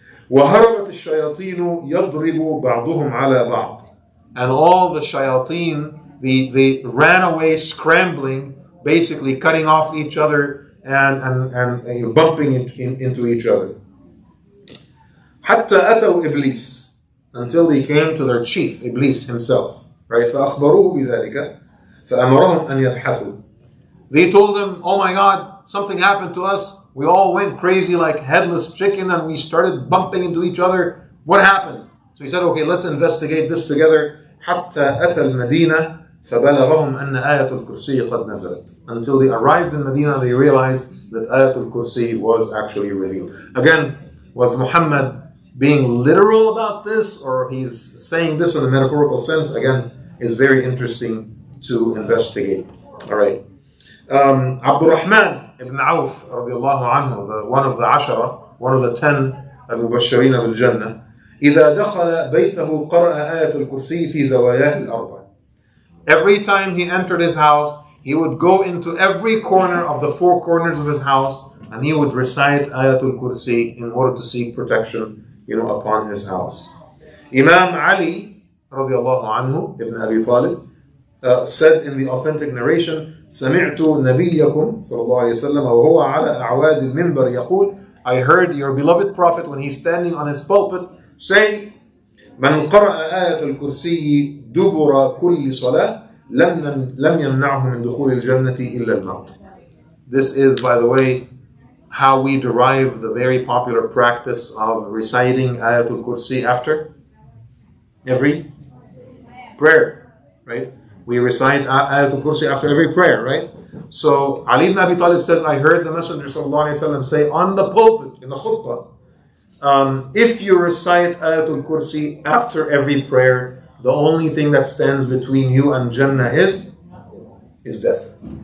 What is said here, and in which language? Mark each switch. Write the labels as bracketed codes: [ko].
[ar] وهربت الشياطين يضرب بعضهم على بعض, [en] and all the shayateen, they ran away scrambling, basically cutting off each other and bumping into each other. [ar] حتى أتوا إبليس, [en] until they came to their chief, Iblis himself. Right? [ar] فأخبروه بذلك فأمرهم أن يبحثوا. [en] They told him, oh my God, something happened to us. We all went crazy like headless chicken and we started bumping into each other. What happened? So he said, okay, let's investigate this together. [ar] حتى أتى المدينة فبلغهم أن آية الكرسي قد نزلت. [en] Until they arrived in Medina, they realized that Ayatul Kursi was actually revealed. Again, was Muhammad being literal about this, or he's saying this in a metaphorical sense? Again, is very interesting to investigate. All right. [ar] Abdurrahman ibn Auf, radiallahu anhu, [en] one of the Ashara, one of the 10 [ar] al-Mubashirin bil-Jannah, إذا دخل بيته قرأ آية الكرسي في زواياه الأربع. [en] Every time he entered his house, he would go into every corner of the 4 corners of his house, and he would recite Ayatul Kursi in order to seek protection, upon his house. Imam Ali, radiallahu anhu, ibn Abi Talib, said in the authentic narration, [ar] سمعت نبيكم صلى الله عليه وسلم وهو على أعواد المنبر يقول, [en] I heard your beloved Prophet when he's standing on his pulpit say, [ar] من قرأ آية الكرسي دبر كل صلاة لم يمنعه من دخول الجنة إلا الموت. [en] This is, by the way, how we derive the very popular practice of reciting Ayatul Kursi after every prayer, right? We recite Ayatul Kursi after every prayer, right? So Ali ibn Abi Talib says, I heard the Messenger ﷺ say on the pulpit, in the khutbah, if you recite Ayatul Kursi after every prayer, the only thing that stands between you and Jannah is death.